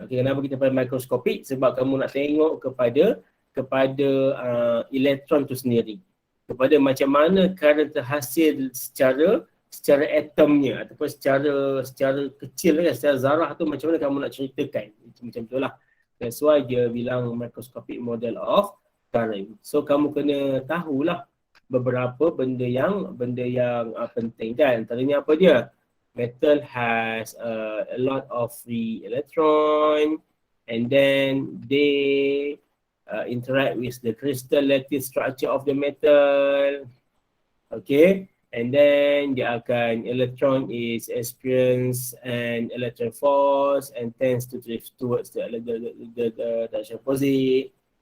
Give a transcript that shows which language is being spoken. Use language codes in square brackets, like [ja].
[ms] Okay, kenapa kita pakai microscopic? Sebab kamu nak tengok kepada elektron tu sendiri. Kepada macam mana current terhasil secara atomnya ataupun secara kecil kan, secara zarah tu macam mana kamu nak ceritakan. Macam tu lah. [en] That's why [ms] dia bilang [en] microscopic model of current. [ms] So kamu kena tahulah beberapa benda yang penting kan. Antaranya apa dia? [en] Metal has a lot of free electron, and then they interact with the crystal lattice structure of the metal. Okay, and then electron is experience an electron force and tends to drift towards the direction opposite.